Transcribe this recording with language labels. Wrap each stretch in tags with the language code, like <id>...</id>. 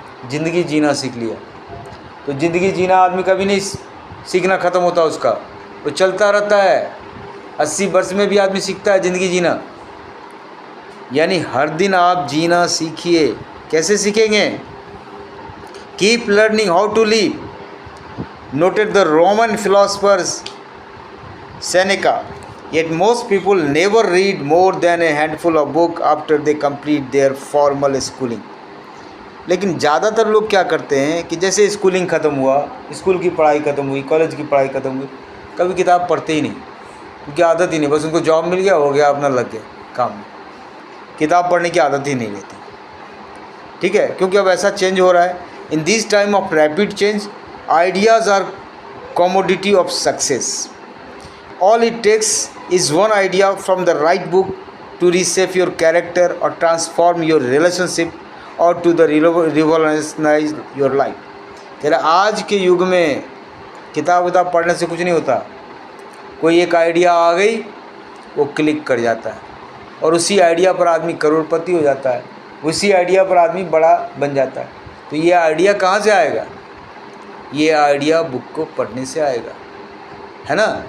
<hi>ज़िंदगी जीना सीख लिया। तो ज़िंदगी जीना आदमी कभी नहीं सीखना ख़त्म होता उसका, वो चलता रहता है। 80 वर्ष में भी आदमी सीखता है ज़िंदगी जीना। यानी हर दिन आप जीना सीखिए। कैसे सीखेंगे?</hi> <en>Keep learning how to live. Noted the Roman philosophers Seneca, yet most people never read more than a handful of books after they complete their formal schooling.</en> <hi>लेकिन ज़्यादातर लोग क्या करते हैं कि जैसे स्कूलिंग ख़त्म हुआ, स्कूल की पढ़ाई ख़त्म हुई, कॉलेज की पढ़ाई ख़त्म हुई, कभी किताब पढ़ते ही नहीं, क्योंकि आदत ही नहीं, बस उनको जॉब मिल गया, हो गया, अपना लग गया काम में, किताब पढ़ने की आदत ही नहीं रहती। ठीक है, क्योंकि अब ऐसा चेंज हो रहा है।</hi> <en>In this time of rapid change ideas are commodity of success. All it takes is one idea from the right book to reshape your character or transform your relationship or to the revolutionize your life.</en> <hi>कह रहा आज के युग में किताब पढ़ने से कुछ नहीं होता। कोई एक आइडिया आ गई, वो क्लिक कर जाता है और उसी आइडिया पर आदमी करोड़पति हो जाता है, उसी आइडिया पर आदमी बड़ा बन जाता है। तो ये आइडिया कहाँ से आएगा? ये आइडिया बुक को पढ़ने से आएगा, है ना।</hi>